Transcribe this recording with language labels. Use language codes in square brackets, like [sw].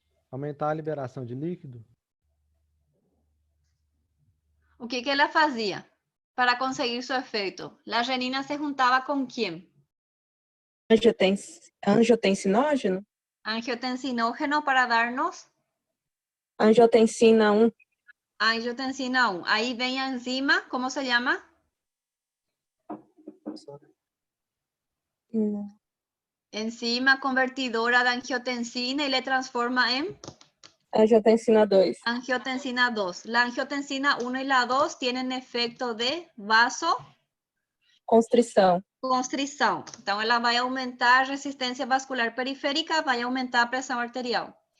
[pt] Aumentar a liberação de líquido. ¿O qué ela fazia para conseguir [es] su efecto? La renina se juntaba ¿con quién? Angiotensinógeno? Angiotensinógeno para darnos Angiotensina 1. angiotensina 1. Ahí ven [pt] a enzima, [es] ¿cómo se llama? Enzima convertidora de angiotensina y le transforma en Angiotensina 2. angiotensina 2. La angiotensina 1 y la 2 tienen efecto de [pt] Constrição. vasoconstrição. Então, ela vai aumentar a resistência vascular periférica, vai aumentar a pressão arterial.